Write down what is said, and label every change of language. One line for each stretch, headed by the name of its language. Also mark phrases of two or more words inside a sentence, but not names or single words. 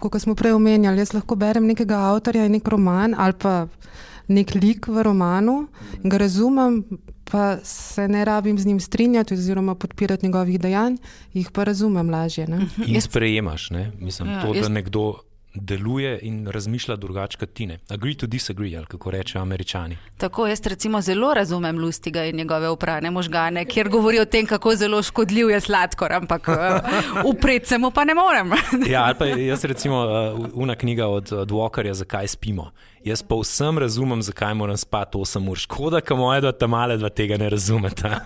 Slovenian: Tako, kot smo prej omenjali, jaz lahko berem nekega avtorja in nek roman ali pa nek lik v romanu in ga razumem, pa se ne rabim z njim strinjati oziroma podpirati njegovih dejanj, jih pa razumem lažje. Ne? In sprejemaš, ne? Mislim, da nekdo deluje in razmišlja drugače kot ti.
English: Agree to disagree,
Slovenian: ali kako rečejo Američani. Tako, jaz recimo zelo razumem Lustiga in njegove oprane možgane, kjer govori o tem, kako zelo škodljiv je sladkor, ampak upret se mu pa ne morem. Ja, ali pa jaz recimo una knjiga od Walkerja, Zakaj spimo. Jaz pa vsem razumem, zakaj moram spati 8 ur. Škoda, ka moja dva tamale dva tega ne razumeta.